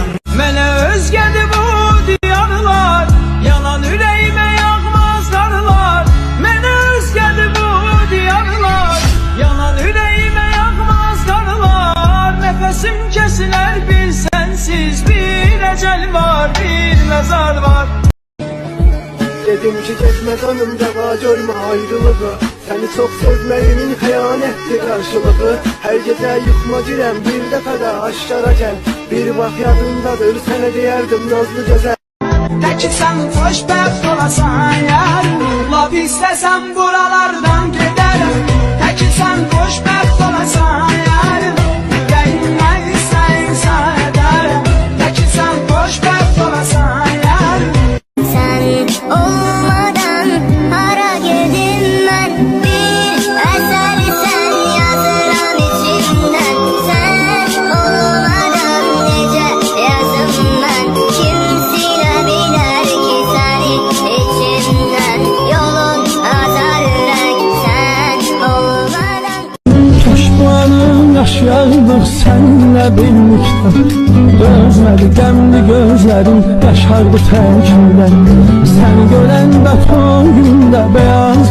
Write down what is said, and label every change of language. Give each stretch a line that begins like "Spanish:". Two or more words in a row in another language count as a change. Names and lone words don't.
Azerbaijani: Mənə özgədir bu diyarlar, yalan ürəyimə yağmaz qarlar. Mənə özgədir bu diyarlar, yalan ürəyimə yağmaz qarlar. Nəfəsim kəsilər bir sənsiz, bir əcəl var, bir məzar var.
Turkish: Dedim ki geçme canım deva görme ayrılığı, seni çok sevmeyimin xəyanətdir qarşılığı.
Azerbaijani: Hər gecə yuxuma girəm bir dəfə də aşkara gəl, bir vaxt yadındadır sənə deyərdim nazlı gözəl. Təki sən xoşbəxt olasan yarım, laf istəsəm buralardan gedərəm. Təki sən xoşbəxt olasan yarım, ürəyimdən istəyirsən edərəm. Təki sən xoşbəxt olasan yarım.
Turkish: Sen olmadan hara gedim ben, bir eser sen yazıram içimden. Sen olmadan nece yazım ben, kim silebilir ki seni içimden. Yolun azar yürek sen olmadan. Coşmanın yaşardık senle birlikte, dözmedi qəmli gözlerim yaşardı təkində.
Azerbaijani: Səni görəndə son gündə bəyaz